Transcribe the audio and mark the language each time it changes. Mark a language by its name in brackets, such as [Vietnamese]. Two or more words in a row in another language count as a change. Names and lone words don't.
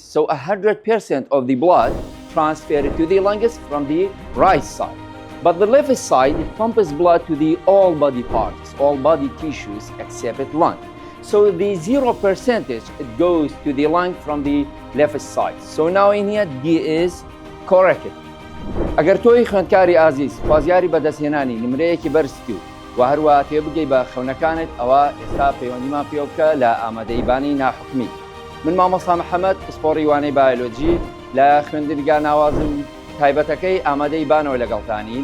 [English] So 100% of the blood transferred to the lungs from the right side. But the left side, it pumps blood to the all body parts, all body tissues except lung. So the 0% it goes to the lung from the left side. So now in here, D is correct. [Central Kurdish] اگر توی خوێندکاری ئازیز خوازیاری بەدەستهێنانی نمرەیەکی بەرزی و هەروە تێبگەی بە خەونەکانت ئەوە ئێستا پەیوەندیمان پێ بکە لە ئامادەیبانی ناحکمی. من مامۆستا محەممەد پسپۆڕی وانەی بایۆلۆجی لە خوێندنگا ناوازم تایبەتەکەی ئامادەیبانەوە لەگەڵتانین.